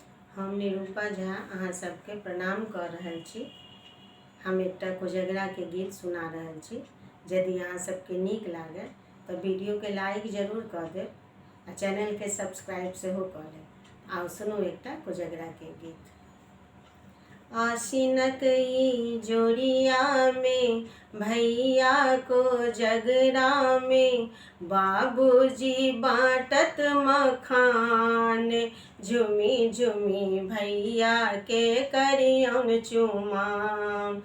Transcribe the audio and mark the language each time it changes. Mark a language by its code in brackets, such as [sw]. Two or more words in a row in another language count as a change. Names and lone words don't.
[mai] हम निरूपा झा अहाँ सबके प्रणाम कर रहल छी। हम एकटा कोजगरा के गीत सुना रहल छी। यदि अहाँ सबके नीक लागे तो वीडियो के लाइक जरूर कर देब आ चैनल के सब्सक्राइब सेहो कर लेब। आओ सुनू एकटा कोजगरा के गीत। आसिनक ई जोड़िया में भैया को जगरा में बाबूजी बाटत मखान, झुमी झुमी भैया के करियन चुमाम।